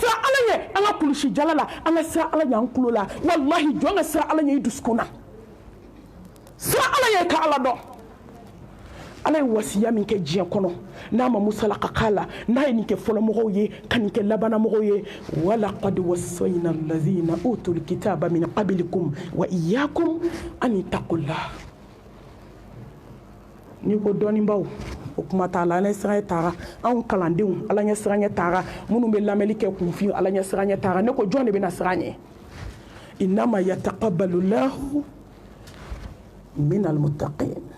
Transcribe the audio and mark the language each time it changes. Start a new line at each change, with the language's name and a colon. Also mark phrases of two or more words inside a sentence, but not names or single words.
Bambara: siran ala ɲɛ an ka kulusi jala la an ka siran ala ɲɛ an kulo la wallahi jɔn ka siran ala ɲɛ i dusukun na siran ala ɲɛ ka ala dɔn ala ye wasiya min kɛ diɲɛ kɔnɔ n'a ma musala ka k'a la n'a ye nin kɛ fɔlɔmɔgɔw ye ka nin kɛ labanamɔgɔw ye
Arabic: ولقد وصينا الذين أوتوا الكتاب من قبلكم وإياكم أن اتقوا الله
Bambara: ni ko dɔnnibaw o kuma t'a la ala ɲɛ siran ɲɛ taara anw kalandenw ala ɲɛ siran ɲɛ taara minnu bɛ lamɛnni kɛ kunfin ala ɲɛ siran ɲɛ taara ne ko jɔn de bɛna siran ɲɛ
Arabic: إنما يتقبل الله من المتقين